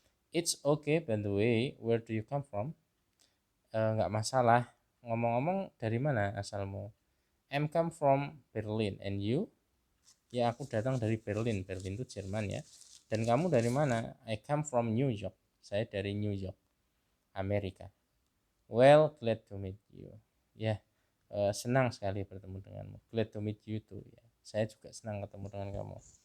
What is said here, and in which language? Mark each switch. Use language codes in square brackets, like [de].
[en] It's okay, by the way, where do you come from? [id] Nggak masalah. Ngomong-ngomong, dari mana asalmu? [en] I'm come from Berlin, and you? [id] Ya, aku datang dari Berlin. Berlin itu Jerman ya. Dan kamu dari mana? [en] I come from New York. [id] Saya dari New York, Amerika. [en] Well, glad to meet you. [id] Ya, senang sekali bertemu denganmu. [en] Glad to meet you too. [id] Ya, saya juga senang ketemu dengan kamu.